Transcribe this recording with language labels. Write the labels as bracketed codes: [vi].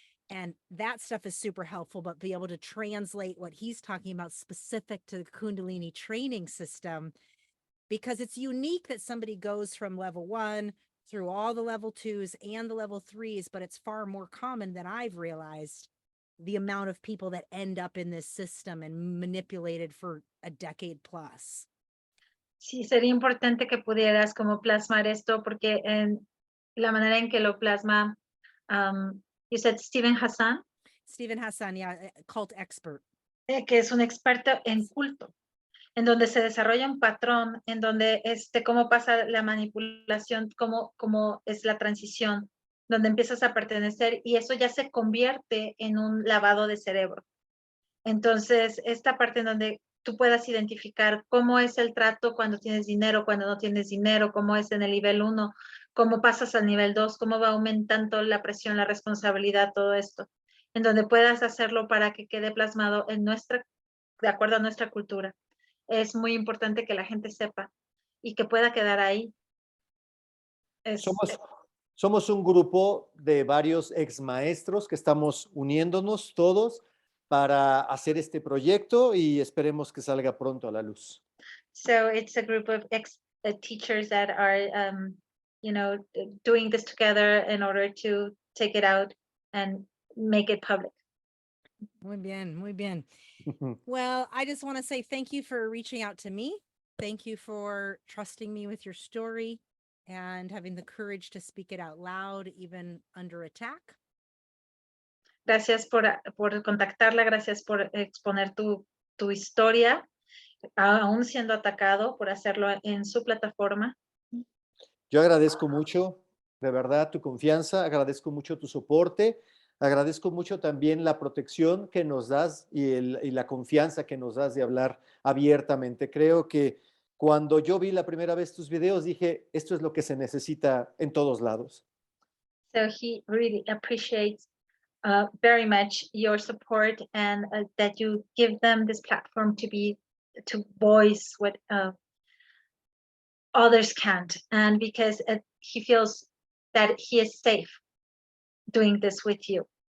[en] And that stuff is super helpful, but be able to translate what he's talking about specific to the Kundalini training system, because it's unique that somebody goes from level 1 through all the level 2s and the level 3s, but it's far more common than I've realized the amount of people that end up in this system and manipulated for a decade plus. [es] Sí, sería importante que pudieras como plasmar esto porque en la manera en que lo plasma, [en] you said Stephen Hassan, Stephen Hassan, yeah, cult expert. [es] Que es un experto en culto, en donde se desarrolla un patrón, en donde cómo pasa la manipulación, cómo es la transición, donde empiezas a pertenecer y eso ya se convierte en un lavado de cerebro. Entonces, esta parte en donde tú puedas identificar cómo es el trato cuando tienes dinero, cuando no tienes dinero, cómo es en el nivel 1, cómo pasas al nivel 2, cómo va aumentando la presión, la responsabilidad, todo esto, en donde puedas hacerlo para que quede plasmado de acuerdo a nuestra cultura. Es muy importante que la gente sepa y que pueda quedar ahí. Somos un grupo de varios ex maestros que estamos uniéndonos todos para hacer este proyecto y esperemos que salga pronto a la luz. [en] So it's a group of teachers that are, doing this together in order to take it out and make it public. [es] Muy bien, muy bien. [en] Well, I just want to say thank you for reaching out to me. Thank you for trusting me with your story and having the courage to speak it out loud, even under attack. [es] Gracias por contactarla, gracias por exponer tu historia, aún siendo atacado, por hacerlo en su plataforma. Yo agradezco mucho, de verdad, tu confianza, agradezco mucho tu soporte, agradezco mucho también la protección que nos das y la confianza que nos das de hablar abiertamente. Creo que cuando yo vi la primera vez tus videos, dije, esto es lo que se necesita en todos lados. [en] So he really appreciates very much your support and that you give them this platform to voice what others can't, and because he feels that he is safe doing this with you.